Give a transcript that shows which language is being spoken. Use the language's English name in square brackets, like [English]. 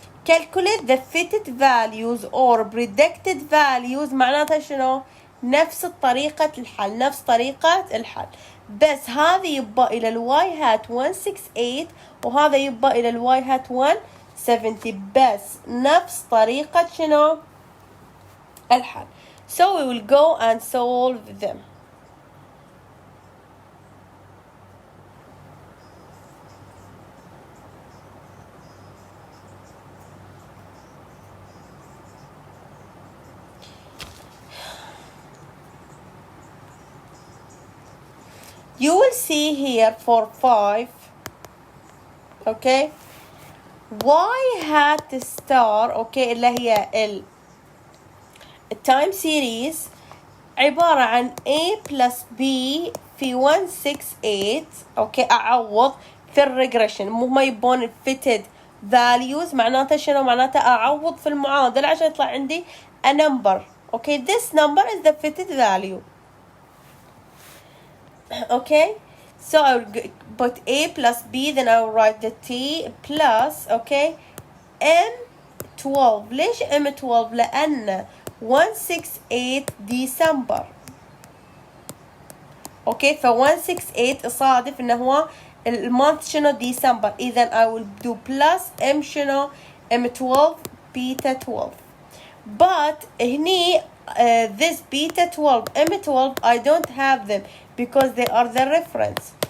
[English] Calculate the fitted values or predicted values. [Arabic] معناتها شنو؟ نفس طريقة الحل. بس هذا يبقى إلى الواي هات 168 وهذا يبقى إلى الواي هات 170. بس نفس طريقة شنو؟ الحل. [English] So we will go and solve them. You will see here for 5, okay, y hat star, okay, [Arabic] اللي هي التايم سيريز عبارة عن [English] a plus b في 168. [Arabic] اوكي أعوض في الريجريشن. مو ما يبون الفيتد values. معناته شنو؟ معناته أعوض في المعادلة عشان يطلع عندي a number. [English] Okay, this number is the fitted value. Okay, so I'll put a plus b, then I'll write the t plus, okay, m12. [Arabic] ليش m12؟ لأن 168 ديسمبر. اوكي ف 168 يصادف انه هو المانث شنو؟ ديسمبر. [English] اذا I will do plus m شنو؟ m12 beta 12. but هني this beta 12 m12 I don't have them because they are the reference.